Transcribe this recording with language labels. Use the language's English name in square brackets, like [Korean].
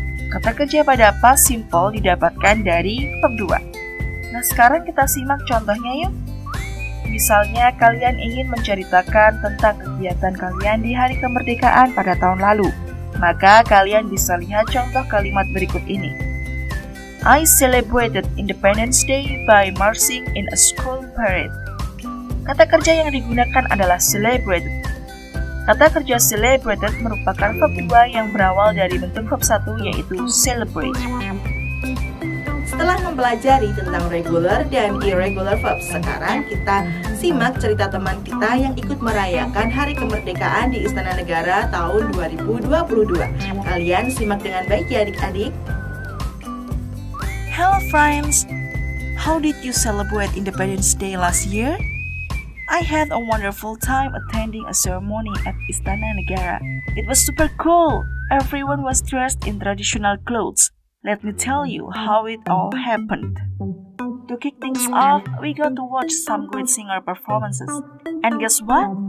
[Indonesian] Kata kerja pada past simple didapatkan dari verb 2. Nah, sekarang kita simak contohnya yuk. Misalnya kalian ingin menceritakan tentang kegiatan kalian di hari kemerdekaan pada tahun lalu, maka kalian bisa lihat contoh kalimat berikut ini. [English] I celebrated Independence Day by marching in a school parade. [Indonesian] Kata kerja yang digunakan adalah celebrated. Kata kerja celebrated merupakan verb 2 yang berawal dari bentuk verb 1 yaitu celebrate. Setelah mempelajari tentang regular dan irregular verbs, sekarang kita simak cerita teman kita yang ikut merayakan Hari Kemerdekaan di Istana Negara tahun 2022. Kalian simak dengan baik ya adik-adik. [English] Hello friends, how did you celebrate Independence Day last year? I had a wonderful time attending a ceremony at Istana Negara. It was super cool. Everyone was dressed in traditional clothes. Let me tell you how it all happened. To kick things off, we got to watch some great singer performances. And guess what?